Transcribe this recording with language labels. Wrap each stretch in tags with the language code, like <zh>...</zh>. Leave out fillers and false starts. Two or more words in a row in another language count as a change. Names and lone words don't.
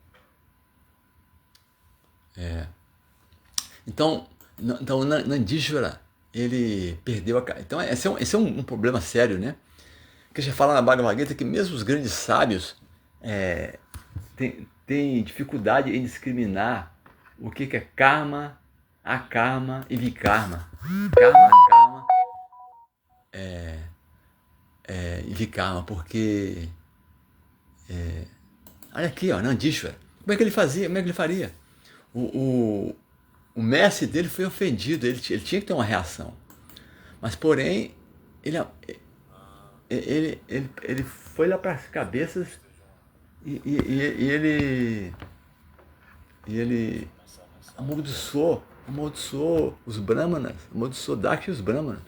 <pt>Então Nandishvara, ele perdeu a... Então esse é um problema sério, né? Porque já fala na Bhagavad Gita que mesmo os grandes sábios têm dificuldade em discriminar o que é karma, akarma e vikarma. Karma, akarma e vikarma, porque... olha aqui, ó, Nandishvara. Como é que ele fazia? Como é que ele faria? O mestre dele foi ofendido, ele tinha que ter uma reação. Mas, porém, ele foi lá para as cabeças e ele amaldiçoou os brahmanas, amaldiçoou Daksha e os brahmanas.</pt>